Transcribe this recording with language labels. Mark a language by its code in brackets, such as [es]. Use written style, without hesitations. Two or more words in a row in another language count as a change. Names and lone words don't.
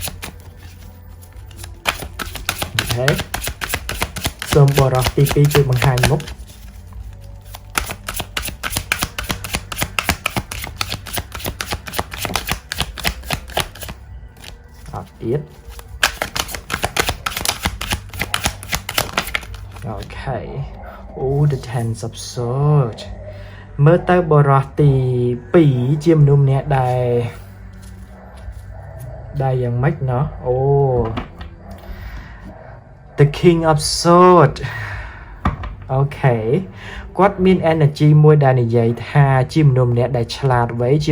[km] អូខេសូមបុរសទី2ជួយបង្ហាញមុខអត់ទៀត អូខេ [en] the ten of swords [km] មើលទៅបុរសទី2ជាមនុស្សម្នាក់ដែលយ៉ាងម៉េចណោះ [en] The King of Swords [km] អូខេគាត់មាន energy មួយដែលនិយាយថាជាមនុស្សម្នាក់ដែលឆ្លាតវៃជា